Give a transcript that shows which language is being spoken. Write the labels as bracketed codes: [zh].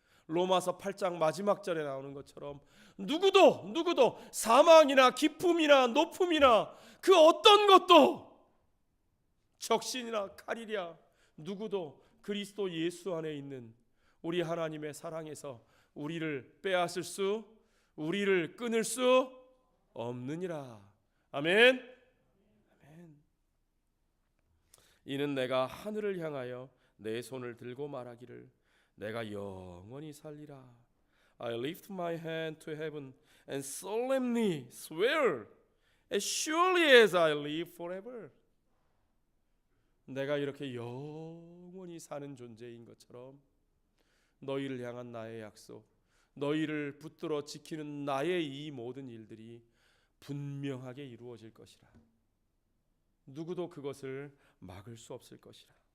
[ko] 로마서 8장 마지막 절에 나오는 것처럼 누구도 사망이나 기품이나 높음이나 그 어떤 것도 적신이나 칼이랴 누구도 그리스도 예수 안에 있는 우리 하나님의 사랑에서 우리를 빼앗을 수, 우리를 끊을 수 없느니라. 아멘. 아멘. 이는 내가 하늘을 향하여 내 손을 들고 말하기를 내가 영원히 살리라. [en] I lift my hand to heaven and solemnly swear as surely as I live forever. [ko] 내가 이렇게 영원히 사는 존재인 것처럼 너희를 향한 나의 약속, 너희를 붙들어 지키는 나의 이 모든 일들이 분명하게 이루어질 것이라. 누구도 그것을 막을 수 없을 것이라.